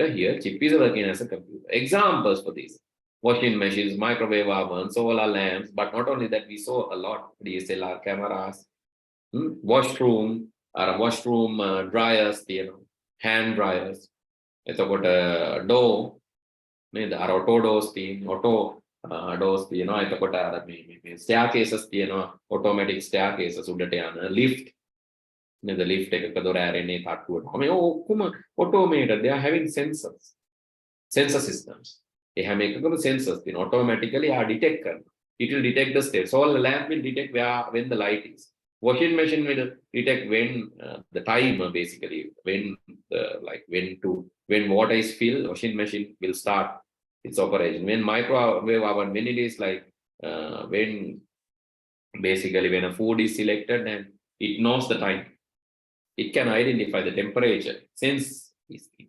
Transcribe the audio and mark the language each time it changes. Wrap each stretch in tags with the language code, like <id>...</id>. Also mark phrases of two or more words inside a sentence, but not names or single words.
<en>Here, chip is working as a computer. Examples for this: washing machines, microwave ovens, solar lamps. But not only that, we saw a lot DSLR cameras, washroom dryers, hand dryers.</en> <si>එතකොට door, අර</si> <en>auto doors auto doors</en> <si>තියෙනවා. එතකොට අර මේ staircases තියෙනවා,</si> <en>automatic staircases</en> <si>උඩට යන lift. The lift එකක දොර ඇරෙන්නේ තට්ටුවට. මේ ඔක්කොම automated.</si> <en>They are having sensor systems.</en> <si>ඒ හැම එකකම sensors තියෙනවා.</si> <en>Automatically detect</en> <si>කරනවා.</si> <en>It will detect the state. So the lamp will detect when the light is. Washing machine will detect when the timer, basically when water is filled, washing machine will start its operation. When microwave oven, when it is like when a food is selected and it knows the time, it can identify the temperature, sense these things.</en>